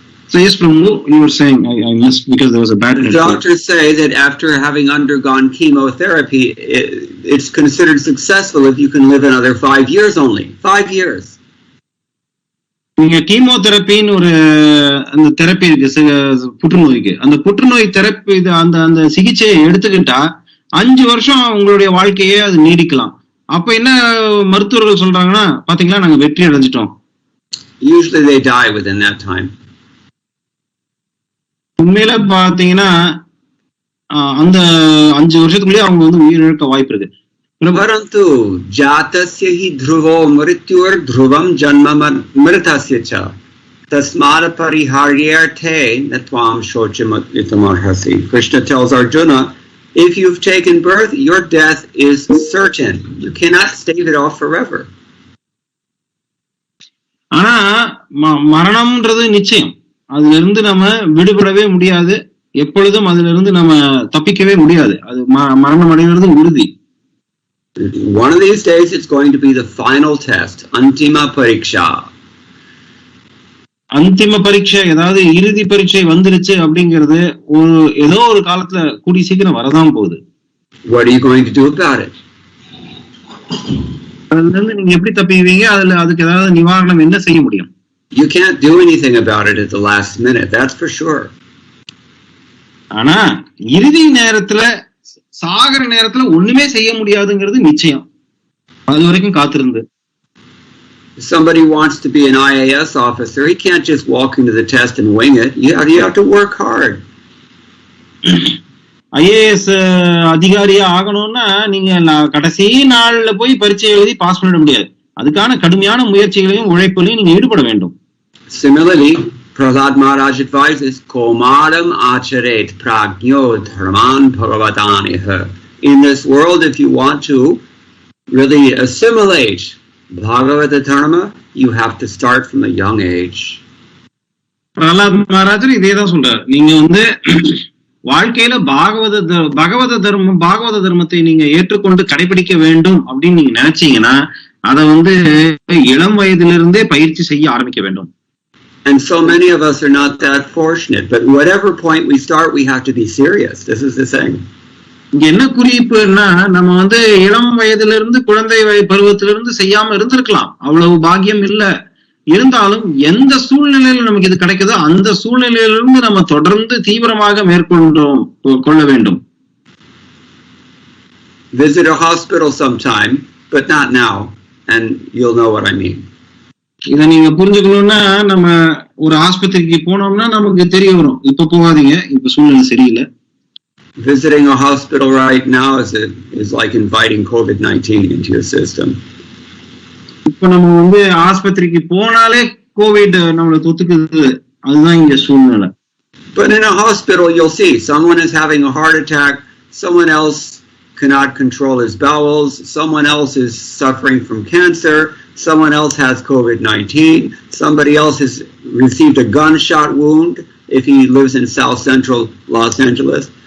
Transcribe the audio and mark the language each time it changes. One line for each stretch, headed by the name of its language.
English: So yes, Prabhu, you were saying I missed because there was a bad network. Doctors say that after having undergone chemotherapy, it's considered successful if you can live another 5 years only. 5 years.
Tamil: நீங்க கீமோதெரப்பின்னு ஒரு அந்த therapy இருக்கு புற்றுநோய்க்கு. அந்த புற்றுநோய் therapy அந்த அந்த சிகிச்சையை எடுத்துக்கிட்டா 5 வருஷம் உங்களுடைய வாழ்க்கையே அது நீடிக்கலாம். அப்ப என்ன மருத்துவர்கள் சொல்றாங்கன்னா, பாத்தீங்களா நாங்க வெற்றி அடைஞ்சிட்டோம்.
English: Usually they die within that time.
Tamil: உண்மையில பாத்தீங்கன்னா அந்த 5 வருஷத்துக்குள்ளேயே அவங்க வந்து உயிரிழக்க வாய்ப்பு இருக்கு.
Sanskrit: परंतु जातस्य हि ध्रुवो मृत्युर् ध्रुवं जन्म मृतस्य च तस्मात् परिहार्यर्थे न त्वां शोचमितमर्हसि.
English: Krishna tells Arjuna, if you've taken birth, your death is certain. You cannot stave it off forever.
Tamil: ஆனா மரணம்ன்றது நிச்சயம். அதுல இருந்து நம்ம விடுபடவே முடியாது. எப்பொழுதும் அதுல இருந்து நம்ம தப்பிக்கவே முடியாது. அது மரணம் அடைகிறது உறுதி.
English: One of these days it's going to be the final test,
Sanskrit: antima pariksha.
Tamil: அந்திம பரீட்சை, அதாவது இறுதி பரீட்சை வந்துருச்சு அப்படிங்கிறது ஒரு ஏதோ ஒரு காலத்துல கூடி சீக்கிரம் வரதான் போகுது.
English: What are you going to do about it?
Tamil: அதுல இருந்து நீங்க எப்படி தப்பிக்குவீங்க? அதுக்கு ஏதாவது நிவாரணம் என்ன செய்ய முடியும்?
English: You can't do anything about it at the last minute, that's for sure.
Tamil: ஆனா இறுதி நேரத்துல சாகர நேரத்துல ஒண்ணுமே செய்ய முடியாதுங்கிறது நிச்சயம். அது வரைக்கும் காத்திருந்து.
English: Somebody wants to be an IAS officer, he can't just walk into the test and wing it. You have to work hard.
Tamil: IAS அதிகாரியா ஆகணும்னா நீங்க கடைசி நாள்ல போய் பரீட்சை எழுதி பாஸ் பண்ணிட முடியாது. அதுக்கான கடுமையான முயற்சிகளையும் உழைப்புகளையும் நீங்க ஈடுபட வேண்டும்.
English: Similarly, Prahlad Maharaj advises,
Sanskrit: Komadam acharet prajno dharman bhagavadaniha.
English: In this world, if you want to really assimilate Bhagavata dharma, you have to start from a young age.
Tamil: Prahalad மகாராஜர் இதே தான் சொல்றாரு. நீங்க வந்து வாழ்க்கையில பகவத தர்மத்தை நீங்க ஏற்றுக்கொண்டு கடைபிடிக்க வேண்டும் அப்படின்னு நீங்க நினைச்சீங்கன்னா அதை வந்து இளம் வயதிலிருந்தே பயிற்சி செய்ய ஆரம்பிக்க வேண்டும்.
English: And so many of us are not that fortunate. But whatever point we start, we have to be serious. This is the thing.
Tamil: இங்க என்ன குறிப்புன்னா, நம்ம வந்து இளம் வயதுல இருந்து குழந்தை பருவத்திலிருந்து செய்யாம இருந்திருக்கலாம், அவ்வளவு பாக்கியம் இல்ல. இருந்தாலும் எந்த சூழ்நிலையில நமக்கு இது கிடைக்குதோ அந்த சூழ்நிலையிலிருந்து நம்ம தொடர்ந்து தீவிரமாக கொள்ள வேண்டும்.
English: Visit a hospital sometime, but not now, and you'll know what I mean.
Tamil: இத நீங்க புரிஞ்சுக்கணும்னா, நம்ம ஒரு ஆஸ்பத்திரிக்கு போனோம்னா நமக்கு தெரிய வரும். இப்ப போகாதீங்க, இப்ப சூழ்நிலை சரியில்லை.
English: Visiting a hospital right now is like inviting COVID-19 into your system.
Tamil: இப்ப நம்ம வந்து ஆஸ்பத்திரிக்கு போனாலே கோவிட் நம்மள தொத்துக்குது, அதுதான் இங்க சூழ்நிலை.
English: But in a hospital you'll see someone is having a heart attack, someone else cannot control his bowels, someone else is suffering from cancer, someone else has COVID-19, somebody else has received a gunshot wound if he lives in South Central Los Angeles.